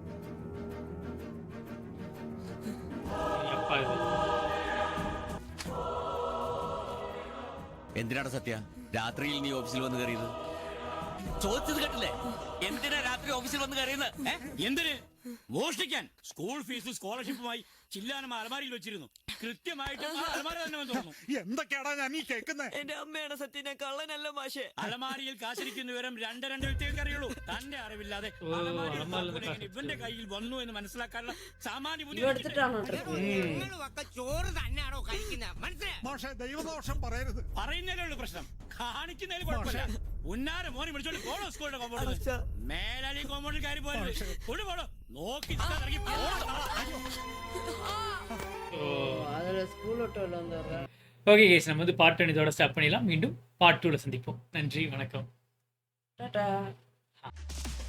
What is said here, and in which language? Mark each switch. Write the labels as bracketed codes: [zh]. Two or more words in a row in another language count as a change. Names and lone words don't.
[ta] அப்பா இது [ml] എന്തിനാണ് സത്യ രാത്രിയിൽ നീ ഓഫീസിൽ വന്ന് കയറിയത്? ചോദിച്ചത് കേട്ടില്ലേ? എന്തിനാ രാത്രി ഓഫീസിൽ വന്ന് കയറിയത്? എന്തിന്? മോഷ്ടിക്കാൻ. സ്കൂൾ ഫീസ് സ്കോളർഷിപ്പുമായി ചില്ലാനം അലമാരിയിൽ വെച്ചിരുന്നു. കൃത്യമായിട്ട് ആ അലമാര തന്നെ വന്ന് തുറന്നു. എന്തൊക്കെയാടാ ഞാൻ ഈ കേൾക്കുന്നത്? എന്റെ അമ്മയാണ് സത്യം, ഞാൻ കള്ളനല്ല മാഷേ. അലമാരിയിൽ കാശിരിക്കുന്ന വിവരം രണ്ട് വ്യക്തികൾക്ക് അറിയുള്ളൂ. തന്റെ അറിവില്ലാതെ അലമാരിയിൽ താക്കോൽ എങ്ങനെ ഇവന്റെ കയ്യിൽ വന്നു എന്ന് മനസ്സിലാക്കാനുള്ള സാമാന്യ ബുദ്ധി ചോറ് തന്നെയാണോ കഴിക്കുന്നത്? മനസ്സിലായി? ദൈവദോഷം പറയരുത്. പറയുന്നതിലേ ഉള്ളൂ പ്രശ്നം, കാണിക്കുന്നതിൽ കുഴപ്പമില്ല. ഉന്നാര മോനെ വിളിച്ചോണ്ട് പോണോ സ്കൂളിന്റെ കോമ്പൗണ്ടിൽ? മേലാളി കോമ്പൗണ്ടിൽ കയറി പോയത് പോണോ? നോക്കി ഇറങ്ങി [ta] அதுல ஸ்கூல் விட்டு வந்துடுறேன். [en] okay guys, [ta] நம்ம வந்து பார்ட் 1 இதோட ஸ்டாப் பண்ணிடலாம். மீண்டும் பார்ட் 2ல சந்திப்போம். நன்றி, வணக்கம். டாடா.